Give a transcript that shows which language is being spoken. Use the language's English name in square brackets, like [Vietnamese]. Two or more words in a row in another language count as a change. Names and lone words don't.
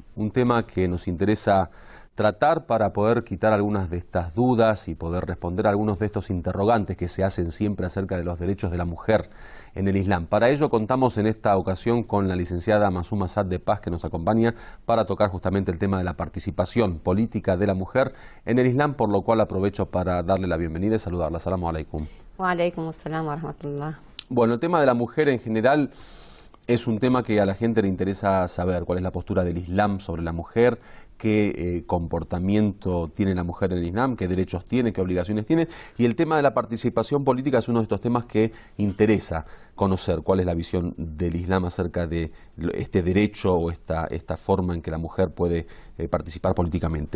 [Spanish] Un tema que nos interesa tratar para poder quitar algunas de estas dudas y poder responder a algunos de estos interrogantes que se hacen siempre acerca de los derechos de la mujer en el Islam. Para ello contamos en esta ocasión con la licenciada Masuma Saad de Paz, que nos acompaña para tocar justamente el tema de la participación política de la mujer en el Islam, por lo cual aprovecho para darle la bienvenida y saludarla. [Arabic] السلام عليكم. وعليكم السلام ورحمة الله. [Spanish] Bueno, el tema de la mujer en general es un tema que a la gente le interesa saber cuál es la postura del Islam sobre la mujer, qué comportamiento tiene la mujer en el Islam, qué derechos tiene, qué obligaciones tiene. Y el tema de la participación política es uno de estos temas que interesa conocer cuál es la visión del Islam acerca de este derecho o esta forma en que la mujer puede participar políticamente.